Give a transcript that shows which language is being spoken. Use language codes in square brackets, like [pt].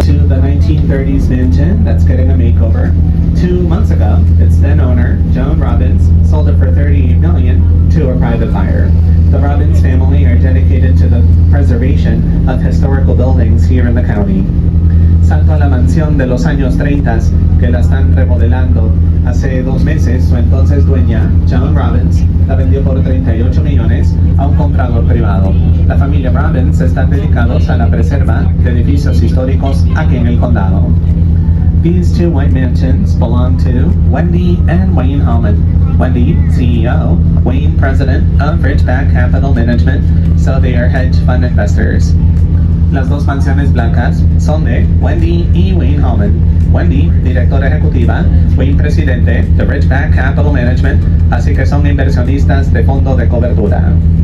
[en] To the 1930s mansion that's getting a makeover. 2 months ago, its then owner, Joan Robbins, sold it for $38 million to a private buyer. The Robbins family are dedicated to the preservation of historical buildings here in the county. [es] Salto a la mansión de los años 30 que la están remodelando. Hace 2 meses, su entonces dueña, Joan Robbins, la vendió por 38 millones a un comprador privado. La familia Robbins están dedicados a la preserva de edificios históricos aquí en el condado. [en] These 2 white mansions belong to Wendy and Wayne Hallman. Wendy, CEO, Wayne, President of Ridgeback Capital Management, so they are hedge fund investors. [es] Las 2 mansiones blancas son de Wendy y Wayne Hallman. Wendy, directora ejecutiva, Wayne, presidente de Ridgeback Capital Management, así que son inversionistas de fondo de cobertura.